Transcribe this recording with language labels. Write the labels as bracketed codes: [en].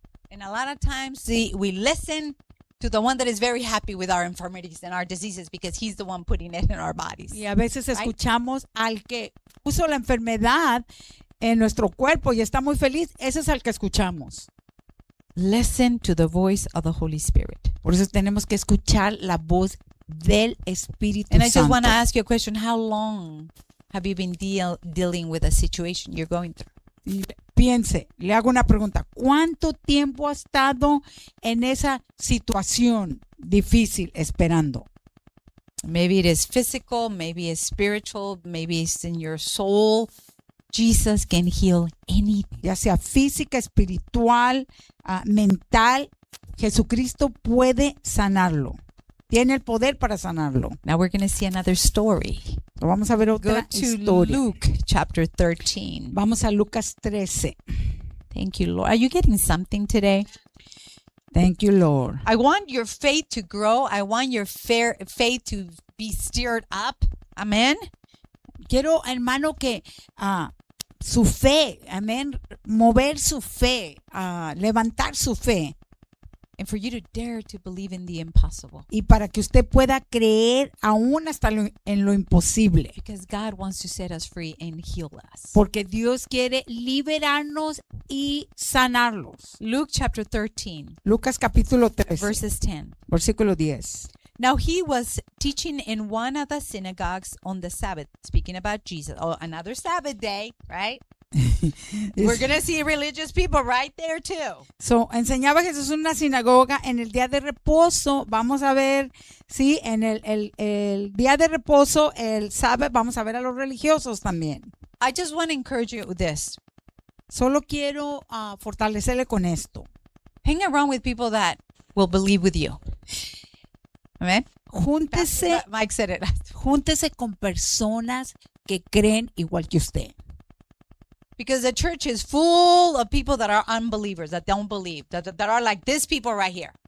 [en] And a lot of times, we listen to the one that is very happy with our infirmities and our diseases because he's the one putting it in our bodies. [es] Y a veces escuchamos, [en] right? [es] Al que puso la enfermedad en nuestro cuerpo y está muy feliz, ese es al que escuchamos. [en] Listen to the voice of the Holy Spirit. [es] Por eso tenemos que escuchar la voz del Espíritu Santo. [en] I just want to ask you a question. How long have you been dealing with a situation you're going through? [es] Piense, le hago una pregunta. ¿Cuánto tiempo ha estado en esa situación difícil esperando? [en] Maybe it is physical, maybe it's spiritual, maybe it's in your soul. Jesus can heal anything. [es] Ya sea física, espiritual, mental, Jesucristo puede sanarlo. Tiene el poder para sanarlo. [en] Now we're going to see another story. [es] Vamos a ver otra [en] Go to [es] historia. [en] Luke chapter 13. [es] Vamos a Lucas 13. [en] Thank you, Lord. Are you getting something today? Thank you, Lord. I want your faith to grow. I want your faith to be stirred up. Amen. [es] Quiero, hermano, que su fe, amén, mover su fe, levantar su fe. [en] And for you to dare to believe in the impossible. [es] Y para que usted pueda creer aún hasta en lo imposible. [en] Because God wants to set us free and heal us. [es] Porque Dios quiere liberarnos y sanarlos. [en] Luke chapter 13. [es] Lucas capítulo 13. [en] Verses 10. [es] Versículo 10. [en] Now he was teaching in one of the synagogues on the Sabbath, speaking about Jesus. Oh, another Sabbath day, right? We're going to see religious people right there too. [es] So, enseñaba Jesús en una sinagoga en el día de reposo. Vamos a ver, sí, en el día de reposo, el Sabbath, vamos a ver a los religiosos también. [en] I just want to encourage you with this. [es] Solo quiero fortalecerle con esto. [en] Hang around with people that will believe with you. Amen. [es] Júntese, [en] Mike said it. [es] Júntese con personas que creen igual que usted. [en] Because the church is full of people that are unbelievers, that don't believe, that are like these people right here.